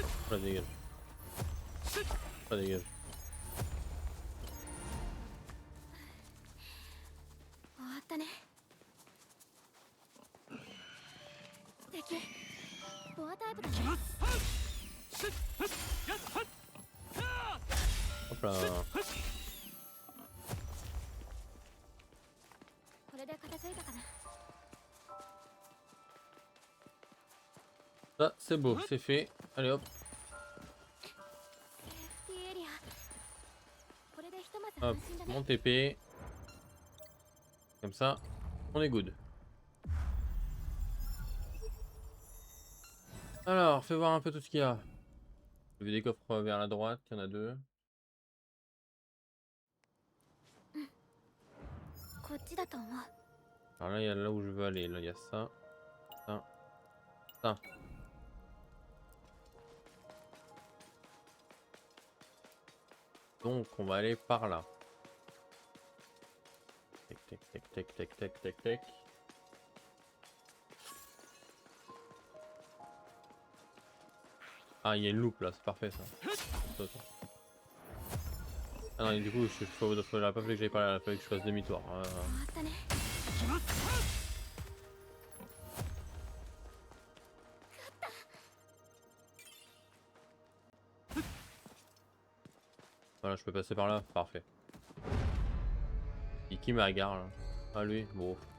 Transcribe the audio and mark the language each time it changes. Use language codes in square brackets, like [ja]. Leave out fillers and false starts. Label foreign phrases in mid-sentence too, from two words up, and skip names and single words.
[fr] Ça dégage. Ça dégage. [ja] 終わったね。敵ボアタイプだね。 [fr] Hop là. [ja] これで片付いたかな。 [fr] Ça, c'est beau, c'est fait. Allez hop, [ja] セーフティーエリア。これでひとまず [fr] hop, [ja] 安心だね。 [fr] mon TP. Comme ça, on est good. Alors, fais voir un peu tout ce qu'il y a. J'ai vu des coffres vers la droite, il y en a 2. [ja] こっちだと思う。 [fr] Alors là, il y a là où je veux aller. Là, il y a ça, ça, ça. Donc, on va aller par là. Tac, tac, tac, tac, tac, tac, tac, tac. Ah, il y a une loupe là, c'est parfait ça. Attends, attends. Ah non, et du coup, j'aurais pas fallu que j'aille par là, il fallait que je fasse demi-tour. [ja] 終わったね。 [fr] Voilà, je peux passer par là, parfait. Et qui met la gare là? Ah lui, bon.